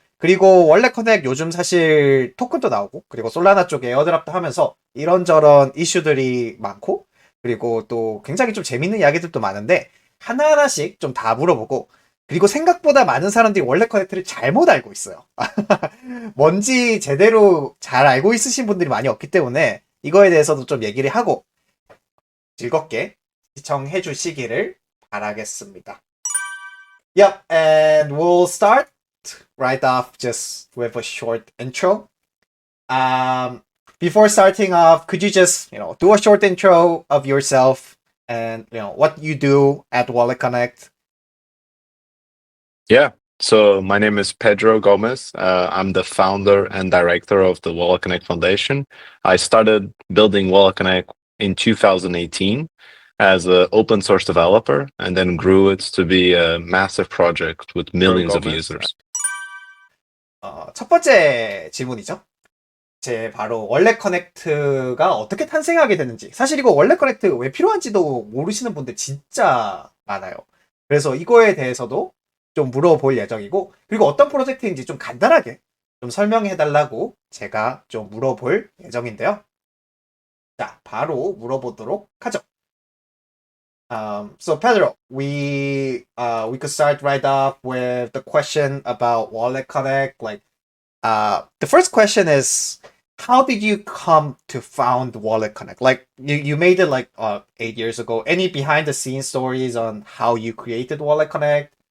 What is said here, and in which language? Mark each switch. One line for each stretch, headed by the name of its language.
Korean: 그리고 월렛 커넥 요즘 사실 토큰도 나오고 그리고 솔라나 쪽에 에어드랍도 하면서 이런저런 이슈들이 많고 그리고 또 굉장히 좀 재밌는 이야기들도 많은데 하나하나씩 좀 다 물어보고 그리고 생각보다 많은 사람들이 월렛 커넥트를 잘못 알고 있어요. 뭔지 제대로 잘 알고 있으신 분들이 많이 없기 때문에 이거에 대해서도 좀 얘기를 하고 즐겁게 시청해 주시기를 바라겠습니다.
English: Yep, and we'll start right off just with a short intro. Before starting off, could you just, do a short intro of yourself and, what you do at WalletConnect? Yeah. So my name is Pedro Gomez. I'm the founder and director of the WalletConnect Foundation. I started building WalletConnect in 2018 as an open source developer and then grew it to be a massive project with millions of users.
Korean: 첫 번째 질문이죠. 바로 월렛 커넥트가 어떻게 탄생하게 됐는지. 사실 이거 월렛 커넥트 왜 필요한지도 모르시는 분들 진짜 많아요. 그래서 이거에 대해서도 좀 물어볼 예정이고, 그리고 어떤 프로젝트인지 좀 간단하게 좀 설명해 달라고 제가 좀 물어볼 예정인데요. 자, 바로 물어보도록 하죠.
English: So Pedro, we could start right off with the question about WalletConnect. The first question is, how did you come to found WalletConnect? Like you made it 8 years ago. Any behind the scenes stories on how you created WalletConnect?